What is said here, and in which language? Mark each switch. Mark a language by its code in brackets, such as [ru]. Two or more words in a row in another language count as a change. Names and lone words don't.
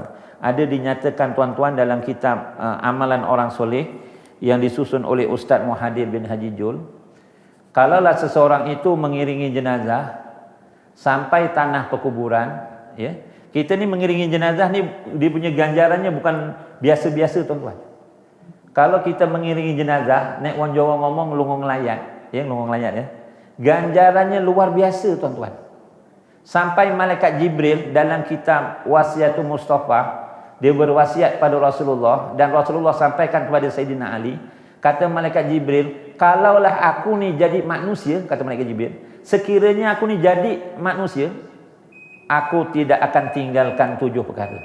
[ms] Ada dinyatakan tuan-tuan dalam kitab Amalan Orang Soleh yang disusun oleh Ustaz Muhadir bin Haji Jul. Kalaulah seseorang itu mengiringi jenazah sampai tanah pekuburan, ya, kita ni mengiringi jenazah ni dia punya ganjarannya bukan biasa-biasa tuan-tuan. Kalau kita mengiringi jenazah, [jv] nek orang Jawa ngomong lungong layat, ya, lungong layat ya. [ms] Ganjarannya luar biasa tuan-tuan. Sampai malaikat Jibril dalam kitab Wasiatul Mustafa, dia berwasiat pada Rasulullah dan Rasulullah sampaikan kepada Sayyidina Ali, kata malaikat Jibril, kalaulah aku ni jadi manusia, kata malaikat Jibril, sekiranya aku ni jadi manusia, aku tidak akan tinggalkan 7 perkara.